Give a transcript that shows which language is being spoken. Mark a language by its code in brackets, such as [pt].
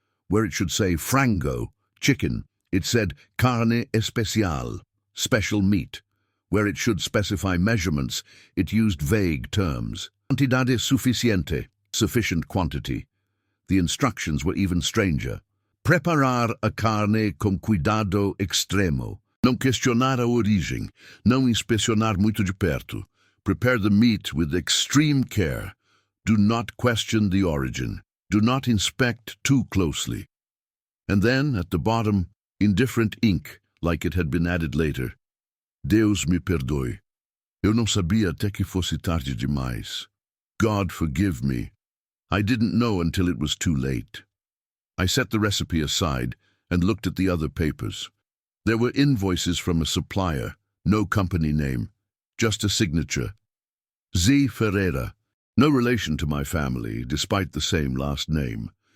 [en] Where it should say frango, chicken, it said [pt] carne especial, [en] special meat. Where it should specify measurements, it used vague terms. [pt] Cantidade suficiente, [en] sufficient quantity. The instructions were even stranger. [pt] Preparar a carne com cuidado extremo. Não questionar a origem. Não inspecionar muito de perto. [en] Prepare the meat with extreme care. Do not question the origin. Do not inspect too closely. And then, at the bottom, in different ink, like it had been added later, [pt] Deus me perdoe. Eu não sabia até que fosse tarde demais. [en] God forgive me. I didn't know until it was too late. I set the recipe aside and looked at the other papers. There were invoices from a supplier, no company name, just a signature. Z. Ferreira, no relation to my family, despite the same last name.